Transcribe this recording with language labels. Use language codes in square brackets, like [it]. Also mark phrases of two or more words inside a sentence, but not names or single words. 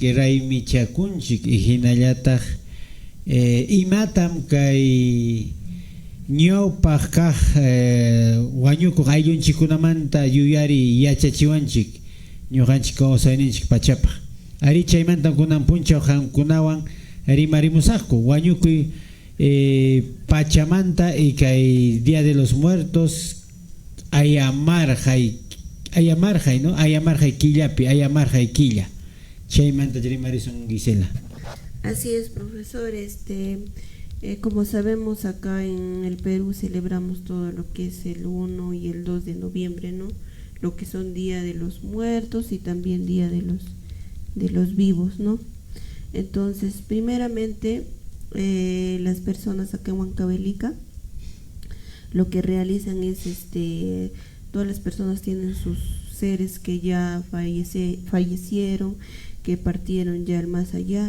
[qu] raymichakunchik y hinallataq imatam kay ñawpaq kaq wañukuq ayllunchikunamanta yuyari yachachiwanchik ñuqanchik kawsayninchik pachapaq ari chaymantam kunan punchaw hamkunawan rimarimusaqku wañukuy Pachamanta y kay Día de los Muertos ayamarjay, ¿no? Ayamarjay killapi, ayamarjay killa. Chaymanta rimarisun Gisela. [es] Así es, profesor. Como sabemos, acá en el Perú celebramos todo lo que es el 1 y el 2 de noviembre, ¿no? Lo que son Día de los Muertos y también Día de los Vivos, ¿no? Entonces, primeramente, las personas acá en Huancavelica lo que realizan es todas las personas tienen sus seres que ya fallecieron, que partieron ya al más allá.